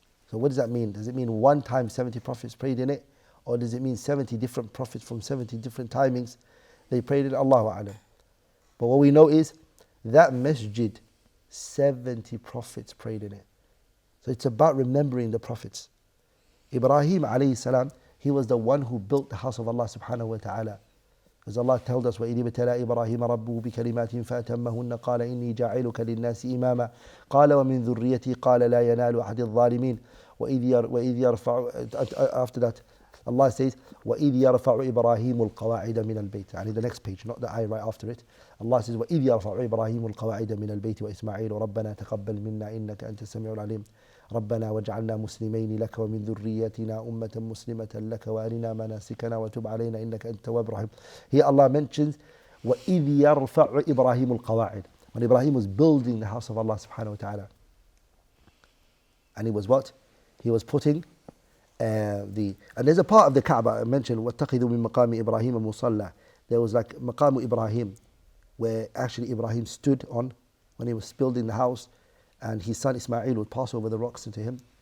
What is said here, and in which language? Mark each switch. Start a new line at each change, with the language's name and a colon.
English: So what does that mean? Does it mean one time 70 prophets prayed in it, or does it mean 70 different prophets from 70 different timings they prayed in it? Allahu a'lam. But what we know is that masjid, 70 prophets prayed in it. So it's about remembering the prophets. Ibrahim alayhi salam, he was the one who built the house of Allah subhanahu wa ta'ala. As Allah told us,
Arabic: وَإِذِ ابْتَلَى إِبْرَاهِيمَ رَبُّهُ بِكَلِمَاتٍ فَأَتَمَّهُنَّ قَالَ إِنِّي جَاعِلُكَ لِلنَّاسِ إِمَامًا قَالَ وَمِنْ ذُرِّيَّتِي قَالَ لَا يَنَالُ أَحَدِ الظَّالِمِينَ وَإِذْ يَرْفَعُ.
English: After that, Allah says,
Arabic: وَإِذْ يَرْفَعُ إِبْرَاهِيمُ الْقَوَاعِدَ مِنَ الْبَيْتِ.
English: يعني the next page, not the ayah right after it. Allah says,
Arabic: وَإِذْ يَرْفَعُ إِبْرَاهِيمُ الْقَوَاعِدَ مِنَ الْبَيْتِ وَإِسْمَاعِيلُ رَبَّنَا تَقَبَّلْ مِنَّا إِنَّكَ أَنْتَ السَّمِيعُ الْعَلِيمُ ربنا واجعلنا مسلمين لك ومن ذريتنا أمة مسلمة لك وأرنا مناسكنا وتب علينا إنك أنت التواب الرحيم.
English: Here Allah mentions
Arabic: وَإِذْ يَرْفَعُ إِبْرَاهِيمُ الْقَوَاعِدَ.
English: When Ibrahim was building the house of Allah subhanahu wa ta'ala. And he was what? He was putting and there's a part of the Kaaba I mentioned
Arabic: وَاتَّخِذُوا مِن مَقَامِ إِبْرَاهِيمَ مُصَلَّى.
English: There was like مقام Ibrahim, where actually Ibrahim stood on when he was building the house, and his son Ismail would pass over the rocks into him.